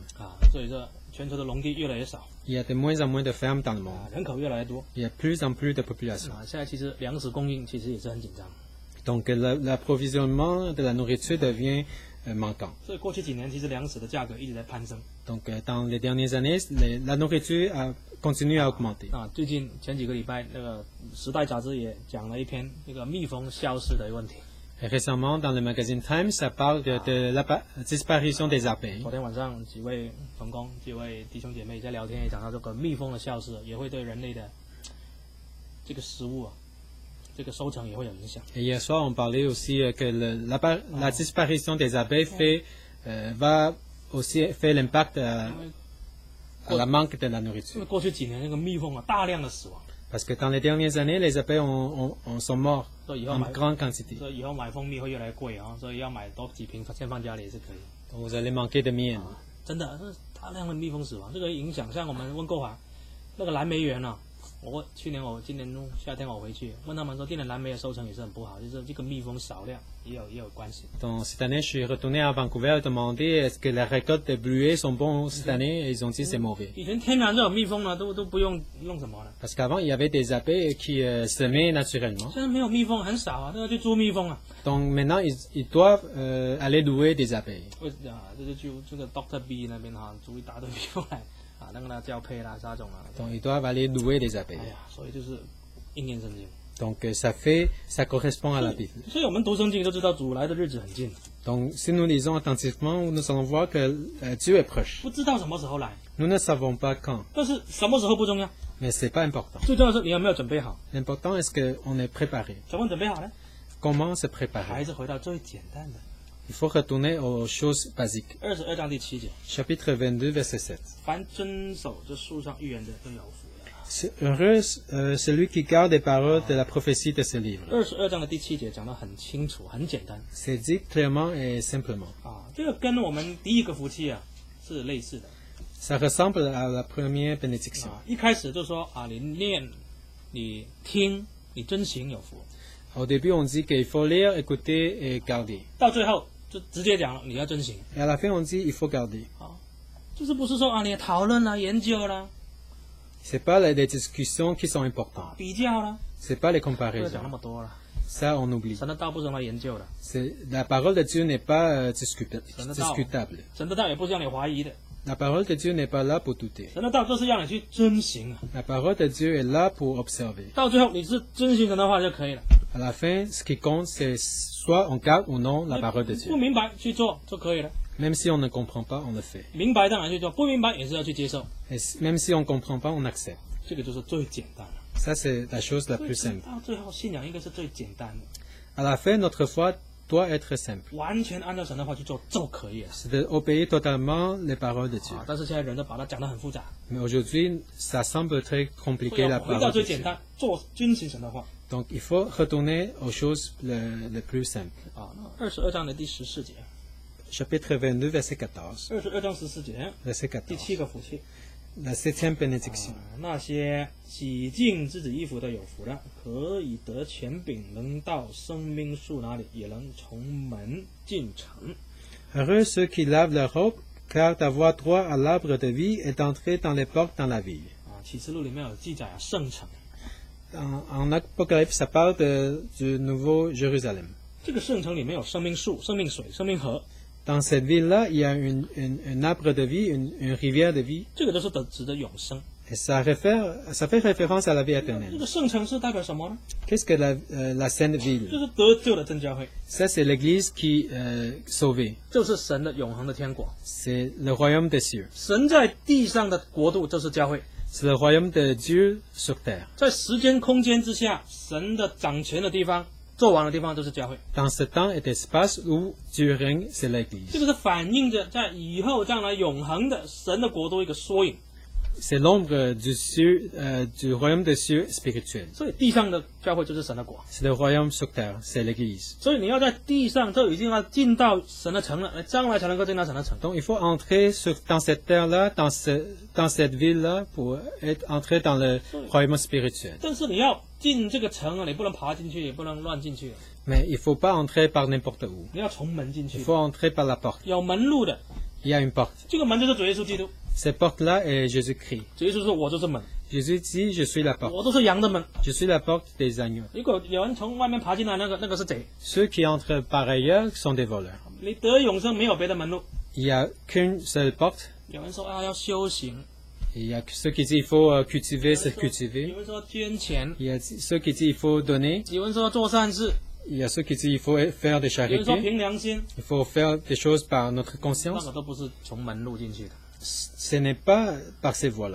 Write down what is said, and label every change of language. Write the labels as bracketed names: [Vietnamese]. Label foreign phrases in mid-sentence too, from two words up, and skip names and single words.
[Chinese] 啊，所以说全球的农地越来越少 [French] Il y a de moins en moins de fermes dans le monde. [Chinese] 啊，人口越来越多 [French] Il y a plus en plus de population. [Chinese] 啊，现在其实粮食供应其实也是很紧张。 [French] Donc l'approvisionnement de la nourriture devient manquant. [Chinese] 所以过去几年其实粮食的价格一直在攀升 [French] Donc dans les dernières années, la nourriture a continué à augmenter. [Chinese] 啊。最近前几个礼拜，那个《时代》杂志也讲了一篇那个蜜蜂消失的问题。 [French] Et récemment, dans le magazine Time, ça parle de la disparition des abeilles. [Chinese] 昨天晚上几位同工、几位弟兄姐妹在聊天，也讲到这个蜜蜂的消失，也会对人类的这个食物啊，这个收成也会有影响。 [French] Et hier soir, on parlait aussi que la disparition des abeilles va aussi fait l'impact à la manque de la [Chinese] 因 [French] nourriture. [Chinese] 为过去几年那个蜜蜂啊大量的死亡， [French] Parce que dans les dernières années, les abeilles sont morts [Chinese] 所以以后 [French] en [Chinese] 买 [French] grande quantité. [Chinese] 所以以后买蜂蜜会越来越贵啊，所以要买多几瓶先放家里也是可以。 [French] Donc vous allez manquer de miel. [Chinese] 真的，那大量的蜜蜂死亡，这个影响像我们温哥华那个蓝莓园啊，今年夏天我回去问他们说，今年蓝莓的收成也是很不好，就是这个蜜蜂少量也有关系。 [French] Donc cette année, je suis retourné à Vancouver et demandé est-ce que la récolte des bleuets sont bons cette année et ils ont dit c'est mauvais. [Chinese] 以前天然就有蜜蜂呢，都不用弄什么了， [French] Parce qu'avant, il y avait des abeilles qui semaient naturellement. [Chinese] 现在没有蜜蜂很少啊，都要去捉蜜蜂啊。 [French] Donc maintenant, ils doivent aller louer des abeilles. [Chinese] 为啊，这就去这个 Dr. B 那边哈，租一大堆蜜蜂来啊，那个呢交配啦、杀种啦。 [French] Donc ils doivent aller louer des [Chinese] 哎 [French] abeilles. [Chinese] 呀，所以就是应验圣经。 [French] Donc ça correspond à la Bible. [Chinese] 所以我们读圣经就知道主来的日子很近， [French] Donc si nous lisons attentivement, nous allons voir que Dieu est proche. [Chinese] 不知道什么时候来， [French] Nous ne savons pas quand, [Chinese] 但是什么时候不重要， [French] mais c'est pas important. [Chinese] 最重要的是你有没有准备好。 [French] L'important est qu'on est préparé. [Chinese] 怎么准备好呢？ [French] Comment se [Chinese] 还 [French] préparer? [Chinese] 是回到最简单的 [French] Il faut retourner aux choses basiques. [Chinese] 22 章第7节， [French] Chapitre 22, verset 7. [Chinese] 凡遵守这书上预言的都有福了。 [French] C'est heureux celui qui garde les paroles de la prophétie de ce livre. [Chinese] 22 章的第7节讲得很清楚，很简单 [French] C'est dit clairement et simplement. [Chinese] 啊，这个跟我们第一个福气啊是类似的 [French] Ça ressemble à la première bénédiction. [Chinese] 啊。一开始就说啊，你念、你听、你遵行有福， [French] Au début, on dit qu'il faut lire, écouter et garder. [Chinese] 到最后就直接讲了你要遵行 [French] Et à la fin, on dit il faut garder. [Chinese] 啊，就是不是说啊你讨论啦、研究啦、 [French] C'est pas les discussions qui sont importantes. [Chinese] 比较啦， [French] C'est pas les [Chinese] 不要讲 [French] comparaisons. [Chinese] 那么多了。 [French] Ça, on oublie. [Chinese] 神的道不是用来研究的， [French] La parole de Dieu n'est pas discutable. [Chinese] 神的道也不是让你怀疑的， [French] La parole de Dieu n'est pas là pour douter. [Chinese] 神的道就是让你去遵行啊。 [French] La parole de Dieu est là pour observer. [Chinese] 到最后你是遵行神的话就可以了， [French] À la fin, ce qui compte, c'est soit on garde ou non la parole de [Chinese] 不 [French] Dieu. [Chinese] 明白去做就可以了， [French] Même si on ne comprend pas, on le fait. [Chinese] 明白当然去做，不明白也是要去接受， [French] Et même si on ne comprend pas, on accepte. [Chinese] 这个就是最简单的。 [French] Ça, c'est la chose la [Chinese] 所以 [French] plus simple. [Chinese] 到最后信仰应该是最简单的， [French] À la fin, notre foi doit être simple. [Chinese] 完全按照神的话去做就可以了 [French] C'est d'obéir totalement les paroles de Dieu. [Chinese] 啊。但是现在人都把它讲得很复杂， [French] Mais aujourd'hui, ça semble très [Chinese] 所以 [French] compliqué [Chinese] 要 [French] la [Chinese] 回到 [French] parole [Chinese] 最 [French] de [Chinese] 简 [French] Dieu. [Chinese] 单，做遵行神的话 [French] Donc, il faut retourner aux choses les plus simples. [Chinese] 啊。那22章的第14节， [French] Chapitre 22, verset 14. [Chinese] 22 章14节， [French] Verset [Chinese] 第 [French] 14. [Chinese] 7个福气。 [French] La septième bénédiction. [Chinese] 那些洗净自己衣服的有福了，可以得权柄，能到生命树那里，也能从门进城。 [French] Heureux ceux qui lavent leur robe, car d'avoir droit à l'arbre de vie et d'entrer dans les portes dans la ville. [Chinese] 啊，启示录里面有记载啊，圣城。 [French] En Apocalypse, ça parle du nouveau Jérusalem. [Chinese] 这个圣城里面有生命树、生命水、生命河， [French] Dans cette ville-là, il y a un arbre de vie, une rivière de vie, [Chinese] 这个都是指的永生。 [French] et ça fait référence à la vie [Chinese] 这 [French] éternelle. [Chinese] 个圣城是代表什么呢？ [French] Qu'est-ce que la Sainte [Chinese] 就 [French] Ville? [Chinese] 是得救的真教会， [French] Ça, c'est l'Église qui sauvée. [Chinese] 就是神的永恒的天国。 [French] C'est le royaume des cieux. [Chinese] 神在地上的国度就是教会， [French] C'est le royaume de Dieu sur terre. [Chinese] 在时间空间之下，神的掌权的地方、做王的地方都是教会。 [French] Dans ce temps et espace où Dieu règne, c'est [Chinese] 这 [French] l'Église. [Chinese] 个是反映着在以后将来永恒的神的国度一个缩影。 [French] C'est l'ombre du royaume des cieux spirituel. [Chinese] 所以地上的教会就是神的国。 [French] C'est le royaume sur terre, c'est l'Église. [Chinese] 所以你要在地上就已经要进到神的城了，将来才能够进到神的城。 [French] Donc il faut entrer dans cette terre-là, dans cette ville-là, pour entrer dans le royaume spirituel. [Chinese] 但是你要进这个城啊，你不能爬进去，也不能乱进去， [French] Mais il ne faut pas entrer par n'importe où. [Chinese] 你要从门进去 [French] Il。faut entrer par la porte. [Chinese] 有门路的， [French] Il y a une porte. [Chinese] 这个门就是主耶稣基督。 [French] Cette porte-là est Jésus-Christ. [Chinese] 主耶稣说：“我就是门， [French] Jésus dit, je suis la porte. [Chinese] 我就是羊的门。 [French] Je suis la porte des agneaux. [Chinese] 如果有人从外面爬进来，那个是贼。 [French] Ceux qui entrent par ailleurs sont des voleurs. [Chinese] 你得永生没有别的门路。 [French] Il n'y a qu'une seule porte. [Chinese] 有人说啊，要修行； [French] Il y a ceux qui disent il faut cultiver, [Chinese] 有 [French] se [Chinese] 人说 [French] cultiver. [Chinese] 有人说捐钱； [French] Il y a ceux qui disent il faut donner. [Chinese] 有人说做善事； [French] Il y a ceux qui disent il faut faire des [Chinese] 有人说 [French] charités. [Chinese] 凭良心。 [French] Il faut faire des choses par notre [Chinese] 那 [French] conscience. [Chinese] 个都不是从门路进去的， [French] Ce n'est pas par ces voies-là.